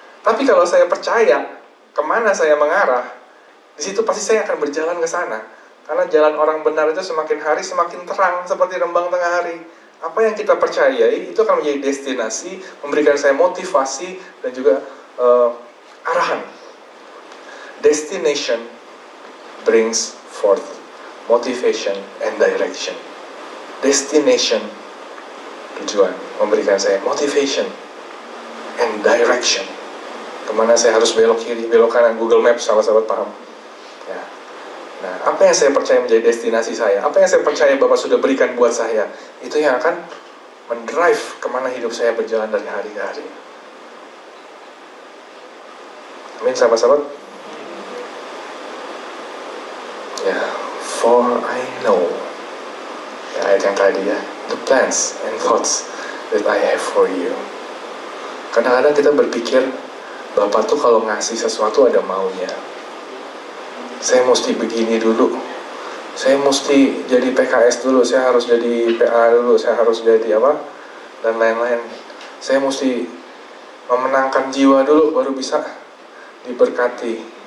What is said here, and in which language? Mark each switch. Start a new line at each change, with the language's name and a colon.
Indonesian: Tapi kalau saya percaya kemana saya mengarah, di situ pasti saya akan berjalan ke sana. Karena jalan orang benar itu semakin hari semakin terang seperti rembang tengah hari. Apa yang kita percayai itu akan menjadi destinasi, memberikan saya motivasi dan juga arahan.
English: Destination brings forth motivation and direction.
Indonesian: Destination, tujuan, memberikan saya
English: motivation and direction.
Indonesian: Kemana saya harus belok kiri, belok kanan, Google Maps, sahabat-sahabat paham. Ya. Nah, apa yang saya percaya menjadi destinasi saya, apa yang saya percaya Bapak sudah berikan buat saya, itu yang akan mendrive kemana hidup saya berjalan dari hari ke hari. Amin, sahabat-sahabat.
English: Ya, for I know, ya,
Indonesian: ayat yang tadi ya,
English: the plans and thoughts that I have for you.
Indonesian: Kadang-kadang kita berpikir Bapak tuh kalau ngasih sesuatu ada maunya. Saya mesti begini dulu, saya mesti jadi PKS dulu, saya harus jadi PA dulu, saya harus jadi apa, dan lain-lain. Saya mesti memenangkan jiwa dulu, baru bisa diberkati.